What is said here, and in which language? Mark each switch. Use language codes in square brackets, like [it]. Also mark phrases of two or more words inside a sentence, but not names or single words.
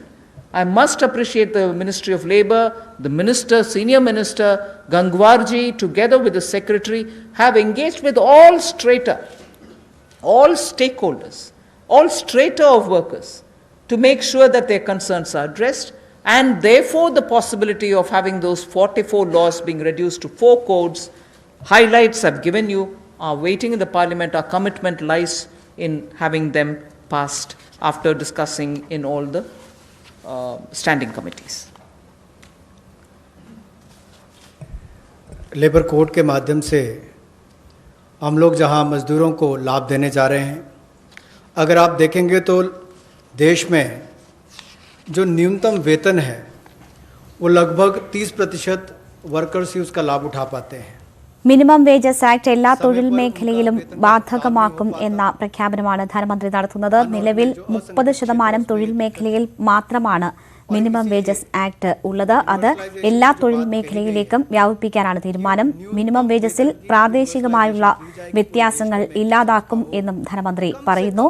[en] I must appreciate the Ministry of Labour, the Minister, Senior Minister Gangwarji, together with the Secretary, have engaged with all strata, all stakeholders, all strata of workers, to make sure that their concerns are addressed, and therefore the possibility of having those 44 laws being reduced to 4 codes. Highlights I've given you are waiting in the Parliament. Our commitment lies in having them passed after discussing in all the standing committees. labour code [hi] के माध्यम से हम लोग जहां मज़दूरों को लाभ देने जा रहे हैं, अगर आप देखेंगे तो देश में जो न्यूनतम वेतन है वो लगभग 30% वर्कर्स ही उसका लाभ उठा पाते हैं. [en] minimum wages act [ml] എല്ലാ തൊഴിൽ മേഖലയിലും ബാധകമാക്കും എന്ന പ്രഖ്യാപനമാണ് ധനമന്ത്രി നടത്തുന്നത്. നിലവിൽ 30% തൊഴിൽ മേഖലയിൽ മാത്രമാണ് [en] minimum wages act [ml] ഉള്ളത്. അത് എല്ലാ തൊഴിൽ മേഖലയിലേക്കും വ്യാപിപ്പിക്കാനാണ് തീരുമാനം. [en] minimum wages [ml] പ്രാദേശികമായുള്ള വ്യത്യാസങ്ങൾ ഇല്ലാതാക്കും എന്നും ധനമന്ത്രി പറയുന്നു.